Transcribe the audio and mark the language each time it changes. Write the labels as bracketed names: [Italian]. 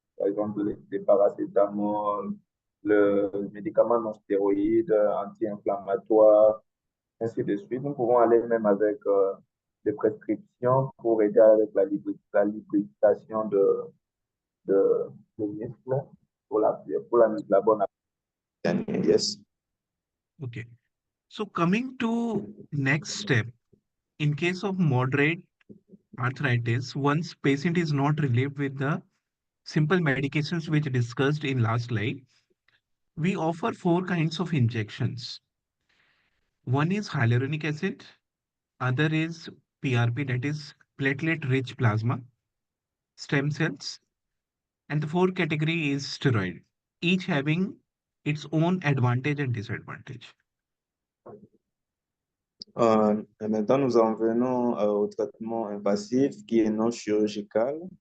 [French] Par exemple, les paracétamol, le médicament non stéroïde, anti-inflammatoire, ainsi de suite. Nous pouvons aller même avec des prescriptions pour aider avec la lubrification de, de muscles pour la bonne application. [English] Yes. Okay, so coming to next step, in case of moderate arthritis, once patient is not relieved with the simple medications which discussed in last slide, We offer four kinds of injections. One is hyaluronic acid, other is PRP, that is platelet-rich plasma, stem cells, and the fourth category is steroid, each having its own advantage and disadvantage. [French] Maintenant, nous en venons au traitement invasif qui est non chirurgical.